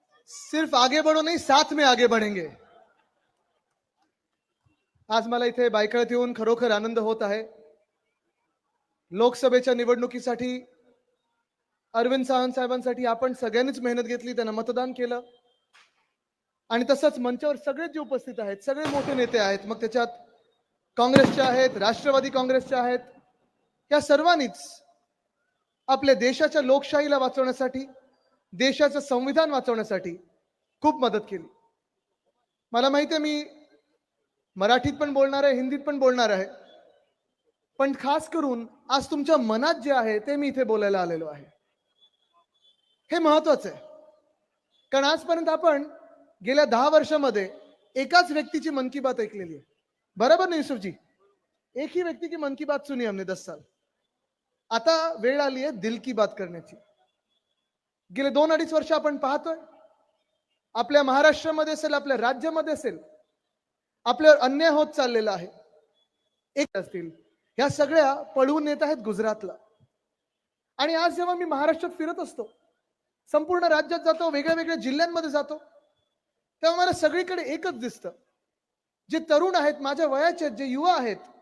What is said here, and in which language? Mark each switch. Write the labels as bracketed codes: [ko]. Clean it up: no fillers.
[hi] सिर्फ आगे बढ़ो नहीं, साथ में आगे बढ़ेंगे। [mr] आज मला इथे बायकळत येऊन खरोखर आनंद होत आहे। लोकसभेच्या निवडणुकीसाठी अरविंद सावंत साहेबांसाठी आपण सगळ्यांनीच मेहनत घेतली, त्यांना मतदान केलं आणि तसंच मंचावर सगळे जे उपस्थित आहेत, सगळे मोठे नेते आहेत, मग त्याच्यात काँग्रेसचे आहेत, राष्ट्रवादी काँग्रेसचे आहेत, या सर्वांनीच आपल्या देशाच्या लोकशाहीला वाचवण्यासाठी, देशाचं संविधान वाचवण्यासाठी खूप मदत केली। मला माहिती आहे मी मराठीत पण बोलणार आहे, हिंदीत पण बोलणार आहे, पण खास करून आज तुमच्या मनात जे आहे ते मी इथे बोलायला आलेलो आहे। हे महत्त्वाचं आहे, कारण आजपर्यंत आपण गेल्या 10 वर्षामध्ये एकाच व्यक्तीची मन की बात ऐकलेली आहे, बरोबर ना युसुफ जी? [hi] एक ही व्यक्ति की मन की बात सुनी हमने 10 साल। [mr] आता वेळ आली आहे दिल की बात करण्याची। गेले 2-2.5 वर्ष आपण पाहतोय आपल्या महाराष्ट्रामध्ये असेल, आपल्या राज्यामध्ये असेल, आपल्यावर अन्याय होत चाललेला आहे। एक असतील ह्या सगळ्या पळवून येत आहेत गुजरातला। आणि आज जेव्हा मी महाराष्ट्रात फिरत असतो, संपूर्ण राज्यात जातो, वेगळ्या वेगळ्या जिल्ह्यांमध्ये जातो, तेव्हा मला सगळीकडे एकच दिसतं, जे तरुण आहेत, माझ्या वयाचे जे युवा आहेत,